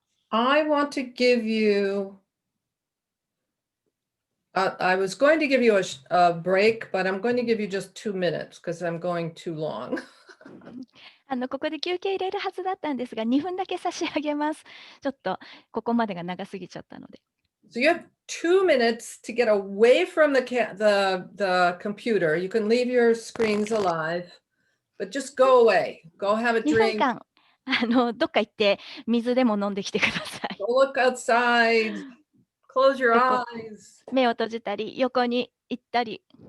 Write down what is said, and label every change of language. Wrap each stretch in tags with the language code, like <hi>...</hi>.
<en>I want to give you, I was going to give you a break, but I'm going to give you just 2 minutes because I'm going too long.</en> <ja>ここで休憩入れるはずだったんですが、2分だけ差し上げます。ちょっとここまでが長すぎちゃったので。</ja> <en>So you have 2 minutes to get away from the computer. You can leave your screens alive, but just go away. Go have a</en> <ja>2分</ja> <en>drink.</en> <ja>間、どっか行って水でも飲んできてください。</ja> <en>Go look outside. Close your</en> <ja>横</ja> <en>eyes.</en> <ja>目を閉じたり、横に行ったり、</ja>